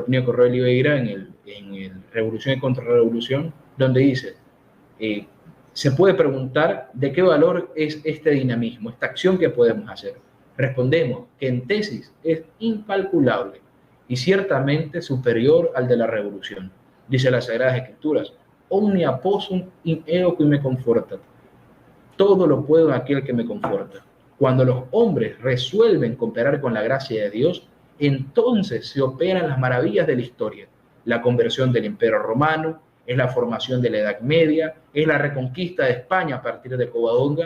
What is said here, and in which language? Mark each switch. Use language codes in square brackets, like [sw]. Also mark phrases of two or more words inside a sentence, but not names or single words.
[es] Plinio Correa de Oliveira en el Revolución y Contrarrevolución, donde dice, se puede preguntar de qué valor es este dinamismo, esta acción que podemos hacer. Respondemos que en tesis es incalculable y ciertamente superior al de la revolución. Dice las Sagradas Escrituras, [la] omnia possum in eo qui me confortat. [es] Todo lo puedo en aquel que me conforta. Cuando los hombres resuelven cooperar con la gracia de Dios, entonces se operan las maravillas de la historia. La conversión del Imperio Romano, es la formación de la Edad Media, es la reconquista de España a partir de Covadonga.